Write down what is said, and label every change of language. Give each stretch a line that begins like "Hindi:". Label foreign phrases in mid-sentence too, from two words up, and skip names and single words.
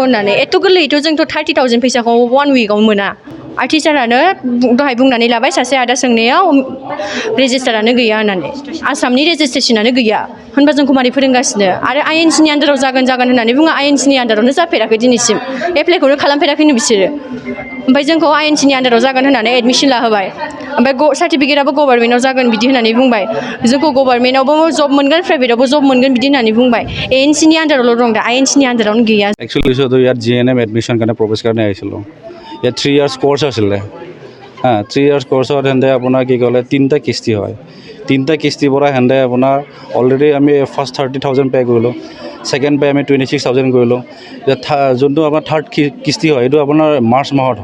Bodo: होननानै एथ' गोरलैयैथ' जोंथ' 30,000 फैसाखौ 1 उइकआव मोना आरो टिचारानो दहाय बुंनानै लाबाय सासे आदा सोंनायाव रेजिस्टारानो गैया होननानै आसामनि रेजिस्ट्रेसनानो गैया होनबा जोंखौ मारै फोरोंगासिनो आरो आइएनसिनि आन्डाराव जागोन होननानै बुङो आइएनसिनि आन्डारावनो जाफेराखै दिनैसिम एप्लाइखौनो खालामफेराखैनो बिसोरो ओमफ्राय जोंखौ आइएनसिनि आन्डाराव जागोन होननानै एडमिसन लाहोबाय ओमफ्राय सार्टिफिकेटआबो गभर्नमेन्टआव जागोन बिदि होननानै बुंबाय जोंखौ गभर्नमेन्टआवबो जब मोनगोन प्राइभेटआवबो जब मोनगोन बिदि होननानै बुंबाय एएनसिनि आन्डारावल' दं दा आइएनसिनि आन्डारावनो गैया
Assamese: एक्चुअली ইয়াত
English: GNM admission
Assamese: কাৰণে প্ৰৱেশ কাৰণে আহিছিলোঁ ইয়াত 3
English: years course
Assamese: আছিলে 3 ইয়াৰ্ছ কোৰ্ছত হেন্দে আপোনাৰ কি ক'লে 3টা কিস্তি হয় 3টা কিস্তিৰ পৰা হেন্দে আপোনাৰ অলৰেডি আমি ফাৰ্ষ্ট 30,000 পে' কৰিলোঁ
English: second pay'
Assamese: আমি 26,000 কৰিলোঁ যোনটো আপোনাৰ থাৰ্ড কিস্তি হয় এইটো আপোনাৰ মাৰ্চ মাহত